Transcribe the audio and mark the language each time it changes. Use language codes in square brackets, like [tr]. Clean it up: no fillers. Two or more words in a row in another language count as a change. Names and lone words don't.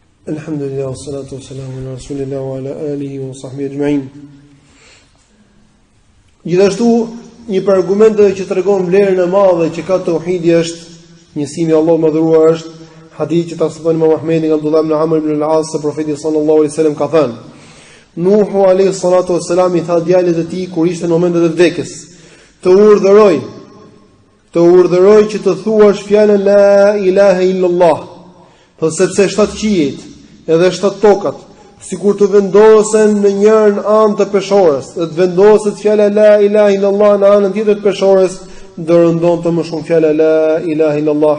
[ar] الحمد لله والصلاة والسلام على رسول الله وعلى آله وصحبه أجمعين. [sq] Gjithashtu, një për argumenteve që tregon vlerën e madhe që ka tauhidi është njësimi i Allahut madhëruar është hadith që transmeton Imam Ahmedi nga Abdullah ibn Amr ibn al-As se profeti [ar] صلى الله عليه وسلم [sq] ka thënë: Nuhu [ar] عليه الصلاة والسلام [sq] i tha djalit të tij kur ishte në momentet e vdekjes, të urdhëroj që të thuash fjalën [ar] لا إله إلا الله, [sq] po sepse 7 qiejt edhe 7 tokat, sikur të vendosen në njërin anë të peshores, dhe të vendoset fjala [ar] لا إله إلا الله [sq] në anën tjetër të peshores, do rëndonte më shumë fjala [ar] لا إله إلا الله.